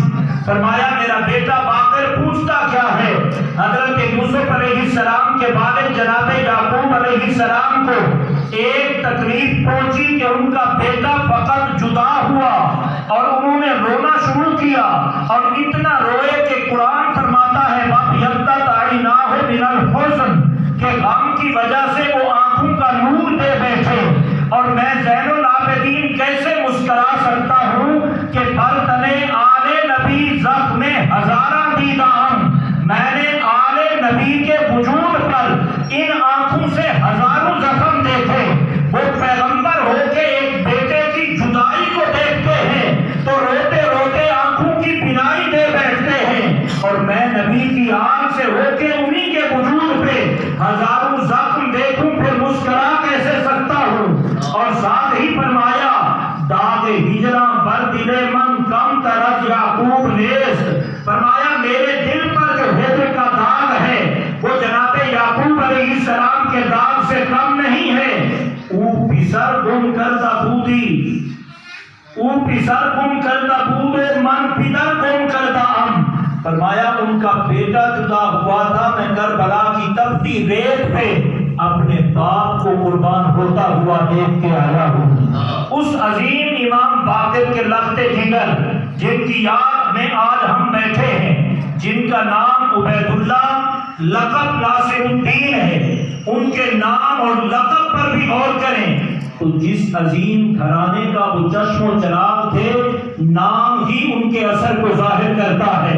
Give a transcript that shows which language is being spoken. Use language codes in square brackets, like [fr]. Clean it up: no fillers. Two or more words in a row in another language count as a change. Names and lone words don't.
[ur] فرمایا میرا بیٹا باقر پوچھتا کیا ہے؟ حضرت یوسف علیہ السلام کے والد جناب یعقوب علیہ السلام کو ایک تکلیف پہنچی کہ ان کا بیٹا فقط جدا ہوا اور انہوں نے رونا شروع کیا، اور اتنا روئے کہ قرآن فرماتا ہے [ar] وَابْيَضَّتْ عَيْنَاهُ مِنَ الْحُزْنِ [ur] کہ غم کی وجہ سے وہ آنکھوں کا نور دے بیٹھے۔ اور میں زین العابدین کیسے مسکرا سکتا ہوں کہ [fa] برتنے آل نبی زخم ہزاراں دیدہ ہم، [ur] میں نے آل نبی کے وجود پر ان آنکھوں سے ہزاروں زخم دیکھے۔ وہ پیغمبر ہو کے ایک بیٹے کی جدائی کو دیکھتے ہیں تو روتے روتے آنکھوں کی بینائی دے بیٹھتے ہیں، اور میں نبی کی آنکھ سے ہو کے انہی کے وجود پہ ہزاروں زخم دیکھوں پھر مسکرا کیسے سکتا ہوں؟ اور ساتھ ہی فرمایا، [fa] داغ ہجراں بر دل من کم طرف یعقوب نیز، [ur] فرمایا میرے دل پر جو ہجر کا داغ ہے وہ جناب یعقوب علیہ السلام کے داغ سے کم نہیں ہے۔ [fa] او پسر گم کردہ بودی، او پسر گم کردہ بود من پدر گم کردہ ہم۔ [ur] فرمایا ان کا بیٹا جدا ہوا تھا، میں کربلا کی تپتی ریت پہ اپنے باپ کو قربان ہوتا ہوا دیکھ کے آیا ہوں۔ اس عظیم امام باقر کے لخت جگر جن کی یاد میں آج ہم بیٹھے ہیں، جن کا نام عبید اللہ لقب ناصر الدین ہے، ان کے نام اور لقب پر بھی غور کریں تو جس عظیم گھرانے کا وہ چشم و چراغ تھے، نام ہی ان کے اثر کو ظاہر کرتا ہے۔